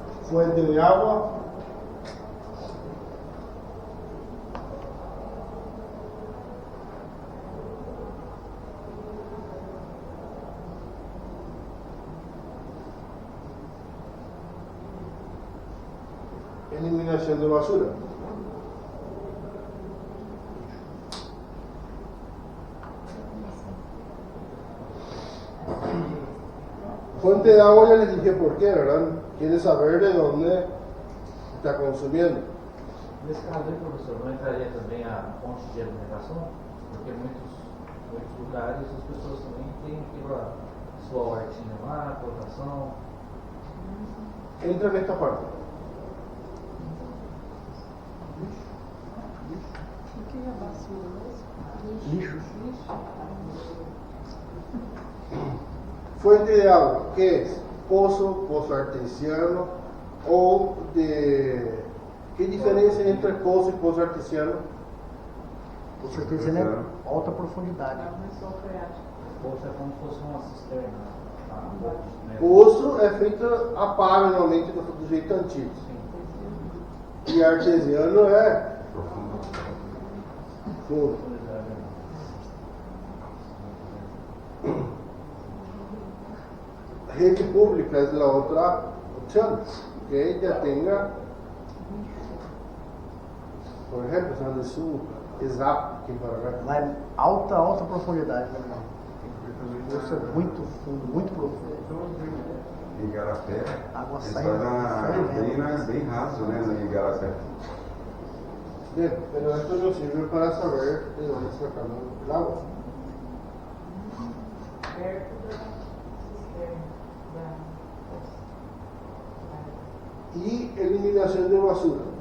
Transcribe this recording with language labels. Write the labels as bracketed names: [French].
[Spanish] fuente de agua, eliminación de basura. Fuente de agua ya les dije por qué, ¿verdad? Quiere saber de dónde está consumiendo. [Portuguese] Nesse caso aí, professor, não entraria também a fonte de alimentação? Porque muitos lugares as pessoas também têm aquela sua hortinha lá, plantação. Entra nesta parte. O que é basura mesmo? Lixo. [Spanish] Fuente de agua, ¿qué es? Pozo artesiano o de... ¿Qué diferencia entre pozo y pozo artesiano? [Portuguese] Com certeza, né? Alta profundidade. Poço é como se fosse uma cisterna. Né? Poço é feito a pá, normalmente do jeito antigo. E artesiano é fundo. [Spanish] Rede pública es la otra opción, que ya tenga, por ejemplo, San Luis Sul, ESAP, [Portuguese] aqui em Paraguai. Lá é alta profundidade. Né? Isso é muito fundo, muito profundo. Em Igarapé, Água eles sai fazem bem raso, né, no Igarapé. [Spanish] Bien, pero esto nos sirve para saber de dónde sacamos el agua. Y eliminación de basura.